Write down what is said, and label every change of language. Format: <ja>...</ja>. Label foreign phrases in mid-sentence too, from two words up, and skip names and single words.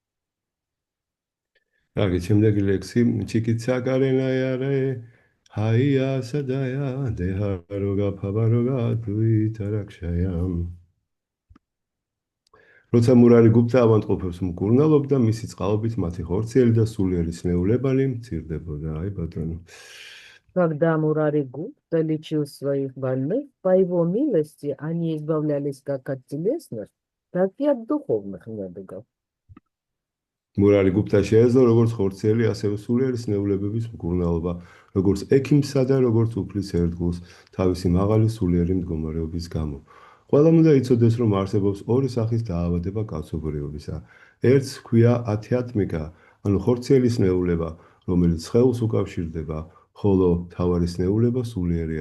<ka>კარგი, შემდეგი ლექსი</ka> <bn>চিকিৎসা করেন যারে হইয়া সদয় দেহরোগ ভবরোগ দুই তার ক্ষয়</bn> <ka>როცა მურარი გუფთა ავანტყოფებს მკურნალობდა, მისი წყალობით მათი ხორციელი და სულიერი სნეულებანი მცირდებოდა. აი ბატონო.</ka> <ru>Когда Мурари Гупта лечил своих больных, по его милости они избавлялись как от телесных, так и от духовных недугов.</ru> <ka>მურარი გუფთა შეეძლო როგორც ხორციელი, ასევე სულიერი სნეულებების მკურნალობა, როგორც ექიმსა და როგორც უფლის ერთგულს, თავისი მაღალი სულიერი მდგომარეობის გამო. ყველამ უნდა იცოდეს, რომ არსებობს ორი სახის დაავადება კაცობრიობისა. ერთს ჰქვია ათიათმიკა, ანუ ხორციელი სნეულება, რომელიც სხეულს უკავშირდება, ხოლო თავარი სნეულება სულიერია.</ka>